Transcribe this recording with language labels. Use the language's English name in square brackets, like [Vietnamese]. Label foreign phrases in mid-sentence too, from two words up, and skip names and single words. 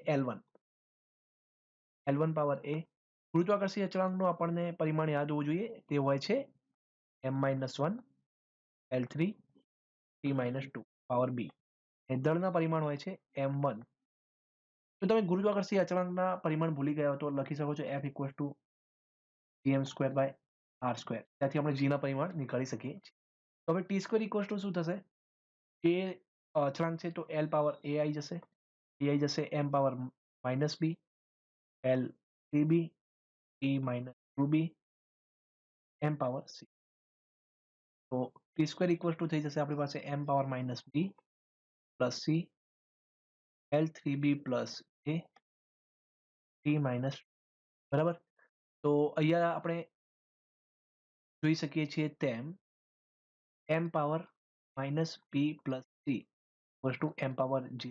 [Gujarati] L1. L1 પાવર a. ગુરુત્વાકર્ષીય અચળાંકનું આપણને પરિમાણ યાદ હોવું જોઈએ, તે હોય છે m-1 L3 t-2 પાવર b. દળના પરિમાણ હોય છે m1. તો તમે ગુરુત્વાકર્ષીય અચળાંકના પરિમાણ ભૂલી ગયા હો તો લખી શકો છો [English] f equals to gm² by r². [Gujarati] ત્યાંથી આપણે g ના પરિમાણ નીકાળી શકીએ છીએ. તો હવે [English] t² equals to [Gujarati] શું થશે? એ અચળાંક છે તો l પાવર a આવી જશે, એ આવી જશે m પાવર -b, l 3b, t-2b, m પાવર c. તો [English] t² equals to [Gujarati] થઈ જશે આપણી પાસે m પાવર -b પ્લસ c, l3b પ્લસ a, t-, બરાબર. તો અહીંયા આપણે જોઈ શકીએ છીએ તેમ m પાવર -b પ્લસ c [English] equals to [Gujarati] m પાવર 0.